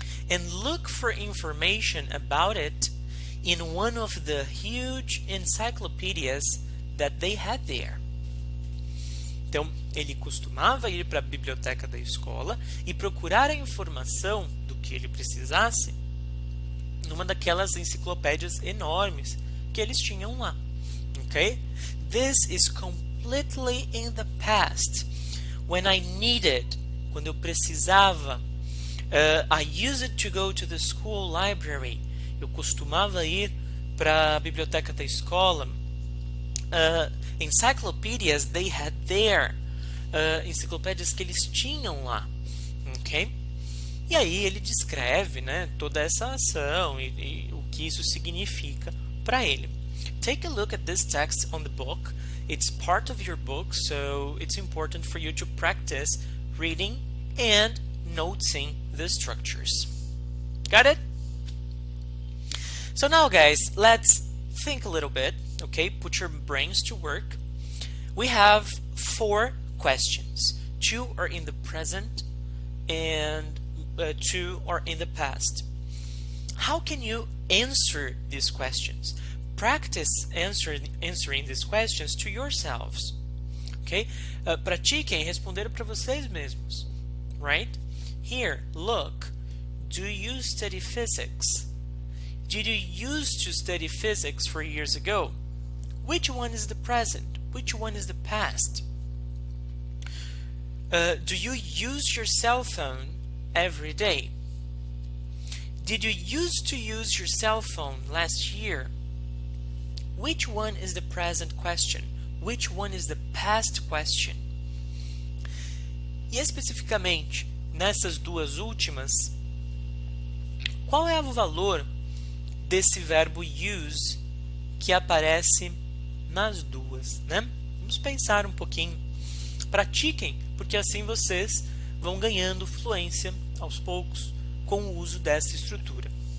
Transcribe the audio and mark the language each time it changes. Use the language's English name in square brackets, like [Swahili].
[English] and look for information about it in one of the huge encyclopedias that they had there. [Portuguese] Então, ele costumava ir para a biblioteca da escola e procurar a informação do que ele precisasse numa daquelas enciclopédias enormes que eles tinham lá. [English] Okay? This is completely in the past. When I needed, [Portuguese] quando eu precisava, [English] I used it to go to the school library. [Portuguese] Eu costumava ir para a biblioteca da escola. [English] Encyclopedias they had there. [Portuguese] Enciclopédias que eles tinham lá. Okay? E aí ele descreve, né, toda essa ação e o que isso significa para ele. [English] Take a look at this text on the book. It's part of your book, so it's important for you to practice reading and noticing the structures. Got it? So now, guys, let's think a little bit, okay? Put your brains to work. We have 4 questions. 2 are in the present and 2 are in the past. How can you answer these questions? Practice answering these questions to yourselves. Okay? [Portuguese] Pratiquem responder para vocês mesmos. [English] Right? Here, look. Do you study physics? Did you used to study physics 4 years ago? Which one is the present? Which one is the past? Do you use your cell phone every day? Did you used to use your cell phone last year? Which one is the present question? Which one is the past question? [Portuguese] E especificamente, nessas duas últimas, qual é o valor desse verbo use que aparece nas duas, né? Vamos pensar um pouquinho. Pratiquem, porque assim vocês vão ganhando fluência aos poucos com o uso dessa estrutura.